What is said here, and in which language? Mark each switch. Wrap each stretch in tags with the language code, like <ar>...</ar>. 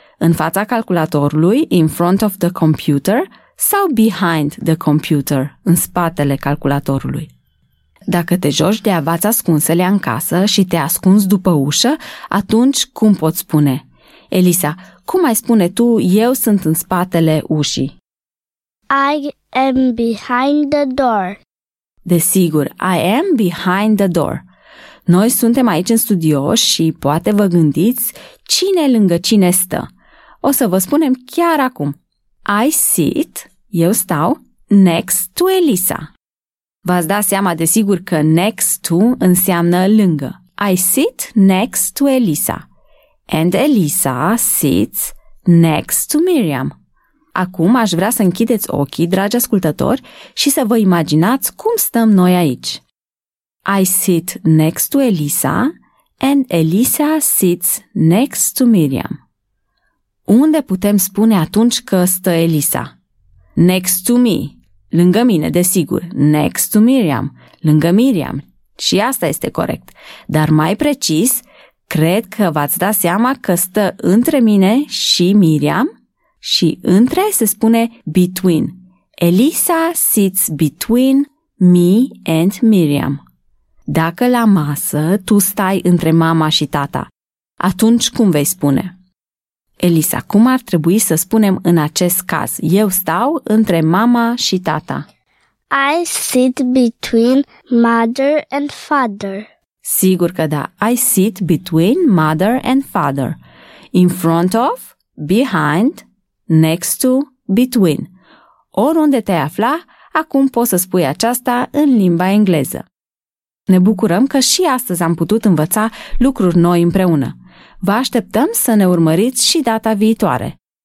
<ro>În fața calculatorului,</ro> <en>in front of the computer,</en> <ro>sau</ro> <en>behind the computer,</en> <ro>în spatele calculatorului? Dacă te joci de avați ascunselea în casă și te ascunzi după ușă, atunci cum poți spune? Elisa, cum ai spune tu, eu sunt în spatele ușii?</ro> <en>I am behind the door.</en> <ro>Desigur,</ro> <en>I am behind the door.</en> <ro>Noi suntem aici în studio și poate vă gândiți cine lângă cine stă. O să vă spunem chiar acum.</ro> <en>I sit,</en> <ro>eu stau, next to Elisa. V-ați dat seama desigur că next to înseamnă lângă.</ro> <en>I sit next to Elisa. And Elisa sits next to Miriam.</en> <ro>Acum aș vrea să închideți ochii, dragi ascultători, și să vă imaginați cum stăm noi aici.</ro> <en>I sit next to Elisa and Elisa sits next to Miriam.</en> <ro>Unde putem spune atunci că stă Elisa?</ro> <en>Next to me,</en> <ro>lângă mine, desigur.</ro> <en>Next to Miriam,</en> <ro>lângă Miriam. Și asta este corect. Dar mai precis, cred că v-ați dat seama că stă între mine și Miriam și între se spune between.</ro> <en>Elisa sits between me and Miriam.</en> <ro>Dacă la masă tu stai între mama și tata, atunci cum vei spune? Elisa, cum ar trebui să spunem în acest caz? Eu stau între mama și tata.</ro> <en>I sit between mother and father.</en> <ro>Sigur că da.</ro> <en>I sit between mother and father. In front of, behind, next to, between.</en> <ro>Oriunde te-ai afla, acum poți să spui aceasta în limba engleză. Ne bucurăm că și astăzi am putut învăța lucruri noi împreună. Vă așteptăm să ne urmăriți și data viitoare.</ro>